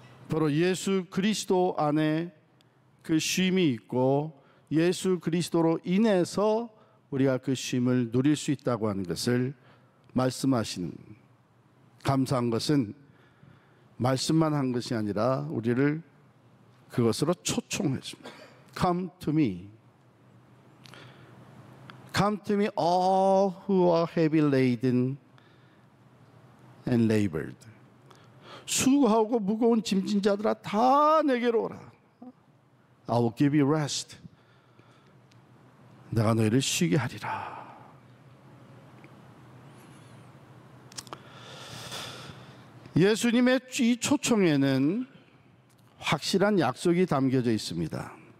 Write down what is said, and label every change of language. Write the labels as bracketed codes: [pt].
[ko] 바로 예수 그리스도 안에 그 쉼이 있고 예수 그리스도로 인해서 우리가 그 쉼을 누릴 수 있다고 하는 것을 말씀하시는, 감사한 것은 말씀만 한 것이 아니라 우리를 그것으로 초청해 줍니다. [en] Come to me. Come to me all who are heavy laden and labored. [ko] 수고하고 무거운 짐진 자들아 다 내게로 오라. [en] I will give you rest. [ko] 내가 너희를 쉬게 하리라. 예수님의 이 초청에는 확실한 약속이 담겨져 있습니다.